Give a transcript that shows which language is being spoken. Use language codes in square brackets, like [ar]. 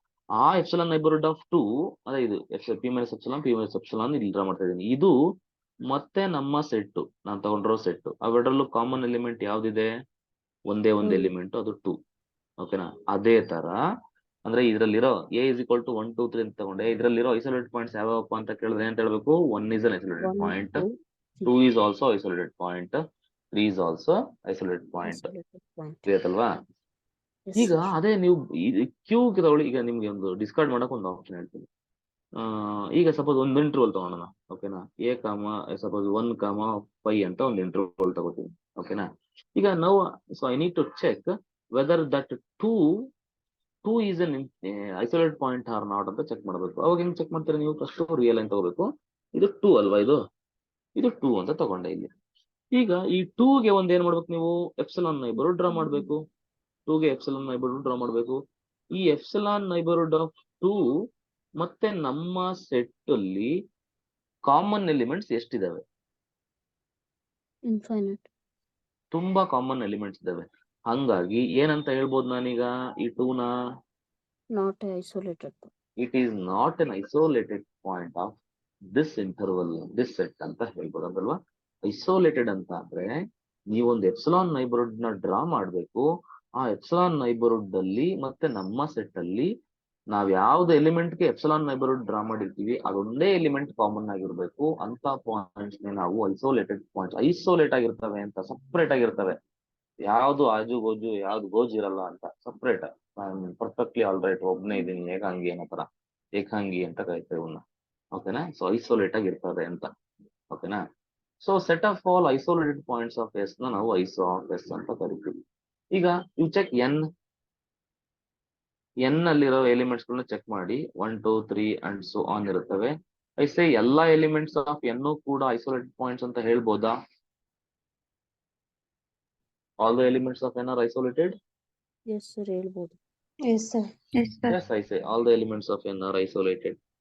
[en] ಆ epsilon neighborhood of 2 [kn] ಅದೇ ಇದು [en] p minus epsilon [kn] ಇಲ್ಲಿ ಡ್ರಾ ಮಾಡ್ತಾ ಇದ್ದೀನಿ. ಇದು ಮತ್ತೆ ನಮ್ಮ ಸೆಟ್, ನಾನು ತಗೊಂಡಿರೋ ಸೆಟ್, ಅವೆರಡರಲ್ಲೂ ಕಾಮನ್ ಎಲಿಮೆಂಟ್ ಯಾವ್ದಿದೆ? ಒಂದೇ ಒಂದು ಎಲಿಮೆಂಟ್, ಅದು 2. ಓಕೆನಾ? ಅದೇ ತರ ಅಂದ್ರೆ ಇದ್ರಲ್ಲಿರೋ [en] a is equal to 1 2 3 [kn] ಅಂತ ತಗೊಂಡೆ. ಇದ್ರಲ್ಲಿರೋ ಐಸೋಲೇಟೆಡ್ ಪಾಯಿಂಟ್ಸ್ ಯಾವ್ಯಾವಪ್ಪ ಅಂತ ಕೇಳಿದ್ರೆ ಅಂತ ಹೇಳ್ಬೇಕು? [en] 1 is an isolated point, 2 is also isolated point, 3 is also isolated point. Isolated point. [kn] ತಿಳಿಯತ್ತಲ್ವಾ? [en] Yes, [kn] ಈಗ [en] sir. [kn] ಅದೇ ನೀವು ಕ್ಯೂ ತಗೊಳ್ಳಿ. ಈಗ ನಿಮ್ಗೆ ಒಂದು ಡಿಸ್ಕಾರ್ಡ್ ಮಾಡಕ್ ಒಂದು ಆಪ್ಷನ್ ಹೇಳ್ತೀನಿ. ಈಗ ಸಪೋಸ್ ಒಂದು ಇಂಟರ್ವಲ್ ತಗೊಳ್ಳೋಣ. ಓಕೆನಾ? ಎ ಕಾಮ ಸಪೋಸ್ 1 ಕಾಮ 5 ಅಂತ ಒಂದು ಇಂಟರ್ವಲ್ ತಗೋತೀನಿ. ಓಕೆನಾ? ಈಗ ನಾವು [en] so I need to check whether that 2 is an isolated point or not [kn] ಅಂತ ಚೆಕ್ ಮಾಡಬೇಕು. ಅವಾಗ ಹೆಂಗ್ ಚೆಕ್ ಮಾಡ್ತೀರಾ ನೀವು? ಫಸ್ಟ್ ರಿಯಲ್ ಲೈನ್ ತಗೋಬೇಕು. ಇದು 2 ಅಲ್ವಾ? ಇದು 2 ಅಂತ ತಗೊಂಡೆ ಇಲ್ಲಿ. ಈಗ ಈ 2 ಗೆ ಒಂದ್ ಏನ್ ಮಾಡ್ಬೇಕು ನೀವು? ಎಪ್ಸಿಲಾನ್ ನೈಬರ್ಹುಡ್ ಡ್ರಾ ಮಾಡ್ಬೇಕು. 2 ಗೆ ಎಪ್ಸಿಲಾನ್ ನೈಬರ್ಹುಡ್ ಡ್ರಾ ಮಾಡ್ಬೇಕು. ಈ ಎಪ್ಸಿಲಾನ್ ನೈಬರ್ಹುಡ್ ಆಫ್ 2 ಮತ್ತೆ ನಮ್ಮ ಸೆಟ್ ಅಲ್ಲಿ ಕಾಮನ್ ಎಲಿಮೆಂಟ್ಸ್ ಎಷ್ಟಿದಾವೆ? [en] Infinite. [kn] ತುಂಬಾ ಕಾಮನ್ ಎಲಿಮೆಂಟ್ಸ್ ಇದಾವೆ. ಹಂಗಾಗಿ ಏನಂತ ಹೇಳ್ಬೋದು ನಾನೀಗ ಈ 2 ನ? [en] Not a isolated point. It is not an isolated point of this interval, this set [kn] ಅಂತ ಹೇಳ್ಬೋದಲ್ವಾ? ಐಸೋಲೇಟೆಡ್ ಅಂತ ಅಂದ್ರೆ ನೀವೊಂದು ಎಪ್ಸಿಲಾನ್ ನೈಬರ್ಹುಡ್ ನ ಡ್ರಾ ಮಾಡ್ಬೇಕು. ಆ ಎಪ್ಸಿಲಾನ್ ನೈಬರ್ಹುಡ್ ಅಲ್ಲಿ ಮತ್ತೆ ನಮ್ಮ ಸೆಟ್ ಅಲ್ಲಿ ನಾವ್ ಯಾವ್ದು ಎಲಿಮೆಂಟ್ ಗೆ ಎಪ್ಸಿಲಾನ್ ನೈಬರ್ಹುಡ್ ಡ್ರಾ ಮಾಡಿರ್ತೀವಿ ಅದೊಂದೇ ಎಲಿಮೆಂಟ್ ಕಾಮನ್ ಆಗಿರ್ಬೇಕು. ಅಂತ ಪಾಯಿಂಟ್ಸ್ ನಾವು ಐಸೋಲೇಟೆಡ್ ಪಾಯಿಂಟ್ಸ್, ಐಸೋಲೇಟ್ ಆಗಿರ್ತವೆ ಅಂತ, ಸಪ್ರೇಟ್ ಆಗಿರ್ತವೆ. ಯಾವ್ದು ಆಜು ಗೋಜು ಯಾವ್ದು ಗೋಜು ಇರಲ್ಲ ಅಂತ, ಸಪ್ರೇಟ್. ಪರ್ಫೆಕ್ಟ್ಲಿ ಆಲ್ ರೈಟ್, ಒಬ್ನೇ ಇದೀನಿ, ಏಕಾಂಗಿ ಅನ್ನೋ ತರ, ಏಕಾಂಗಿ ಅಂತ ಕರಿತೇವೆ ಇವನ್ನ. ಓಕೆನಾ? ಸೊ ಐಸೋಲೇಟ್ ಆಗಿರ್ತದೆ ಅಂತ. ಓಕೆನಾ? So set of all isolated points of S ನ ನಾವು ಐಸೋ ಆಫ್ ಎಸ್ ಅಂತ ಕರಿತೀವಿ. ಈಗ ಯು ಚೆಕ್ ಎನ್ ಅಲ್ಲಿರೋ ಎಲಿಮೆಂಟ್ಸ್ ಗಳನ್ನ ಚೆಕ್ ಮಾಡಿ. 1 2 3 ಅಂಡ್ ಸೋ ಆನ್ ಇರುತ್ತವೆ. ಐಸೆ ಎಲ್ಲಾ ಎಲಿಮೆಂಟ್ಸ್ ಆಫ್ ಎನ್ ಕೂಡ ಐಸೋಲೇಟೆಡ್ ಪಾಯಿಂಟ್ಸ್ ಅಂತ ಹೇಳ್ಬೋದಾ? [en] All the elements of n are isolated? Yes, sir. [kn] ಹೇಳ್ಬೋದು. [en] Yes, sir. Yes, I say all the elements of n are isolated.